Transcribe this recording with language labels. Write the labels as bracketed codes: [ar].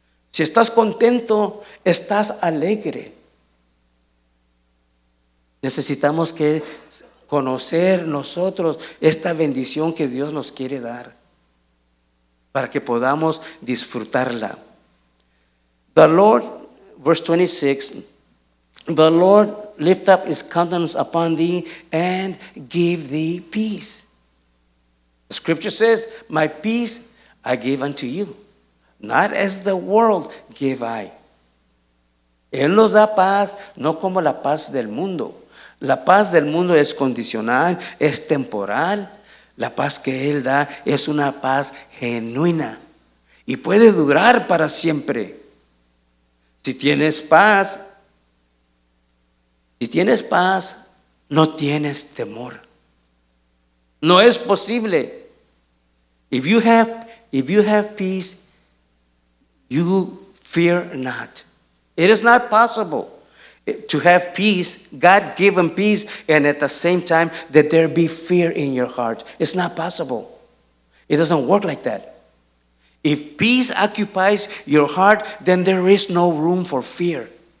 [es] Si estás contento, estás alegre. Necesitamos que conocer nosotros esta bendición que Dios nos quiere dar para que podamos disfrutarla. [en] The Lord, verse 26, the Lord lift up his countenance upon thee and give thee peace. The scripture says, my peace I give unto you, not as the world give I. [es] Él nos da paz, no como la paz del mundo. La paz del mundo es condicional, es temporal. La paz que Él da es una paz genuina y puede durar para siempre. Si tienes paz, no tienes temor. No es posible. [en] If you have peace, you fear not. It is not possible to have peace, God-given peace, and at the same time that there be fear in your heart. It's not possible. It doesn't work like that. If peace occupies your heart, then there is no room for fear.